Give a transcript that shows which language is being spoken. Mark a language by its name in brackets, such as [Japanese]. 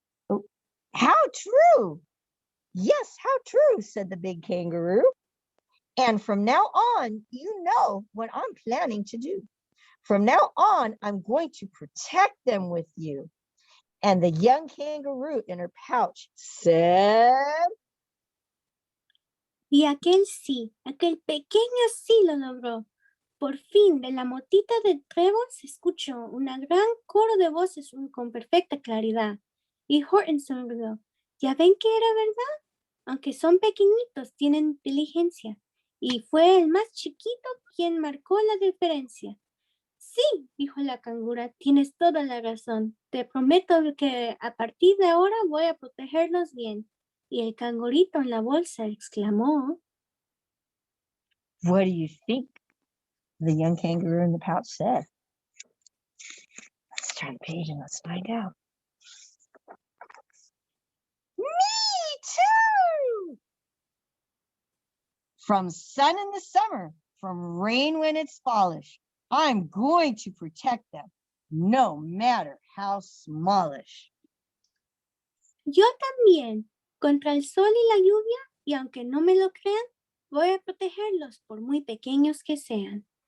[English] Oh, how true! Yes, how true, said the big kangaroo. And from now on, you know what I'm planning to do. From now on, I'm going to protect them with you. And the young kangaroo in her pouch said, [Spanish] Y aquel pequeño sí lo logró. Por fin, de la motita de trébol se escuchó una gran coro de voces con perfecta claridad. Y Horton sonrió. ¿Ya ven que era verdad? Aunque son pequeñitos, tienen inteligencia. Y fue el más chiquito quien marcó la diferencia. Sí, dijo la cangura, tienes toda la razón. Te prometo que a partir de ahora voy a protegerlos bien. Y el cangurito en la bolsa exclamó. [English] what do you think the young kangaroo in the pouch said? Let's turn the page and let's find out. Me too! From sun in the summer, from rain when it's fallish, I'm going to protect them, no matter how smallish. [Spanish] Yo también, contra el sol y la lluvia, y aunque no me lo crean, voy a protegerlos por muy pequeños que sean.